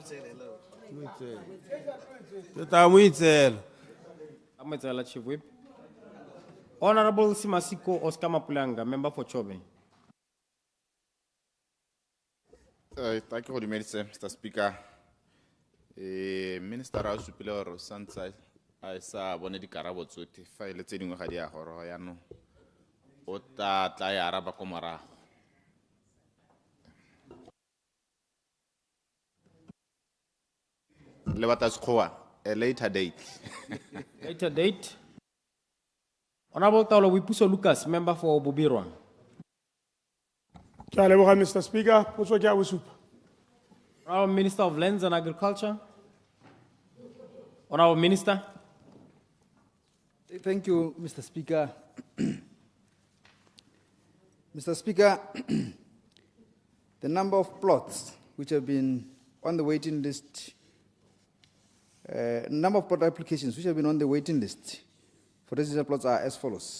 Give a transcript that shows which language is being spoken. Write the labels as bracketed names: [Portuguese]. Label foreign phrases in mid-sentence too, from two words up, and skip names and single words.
[English] 𝗬𝗦𝗧𝗦𝗧𝗘𝗦, Chief Whip. Honorable Simasiko Oscar Mapulanga, member for Chobe. Thank you for the medicine, Mr. Speaker. [Tswana] Minister a supile gore santsa a sa bone dikarabo tsotlhe fa ile tse dingwe ga di a goroga yaanong o tla ya araba ko morago. Le batla sekgowa, [English] a later date. Later date. Honorable Taolo Wipuso Lucas, member for Bobirwa. [Tswana] Ke a leboga, [English] Mr. Speaker. [Tswana] Potso ke a go supa. [English] Honorable Minister of Lands and Agriculture. Honorable Minister. Thank you, Mr. Speaker. Mr. Speaker, the number of plots which have been on the waiting list, number of plot applications which have been on the waiting list for residential plots are as follows.